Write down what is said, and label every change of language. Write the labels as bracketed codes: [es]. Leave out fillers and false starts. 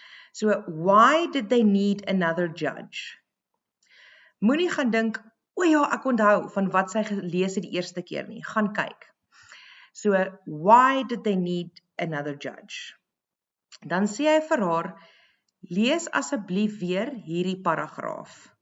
[en] So why did they need another judge? [af] Moenie gaan dink, ja, ek onthou van wat sy gelees het die eerste keer nie. Gaan kyk. [en] So why did they need another judge? [af] Dan sê hy vir haar, lees asseblief weer hierdie paragraaf.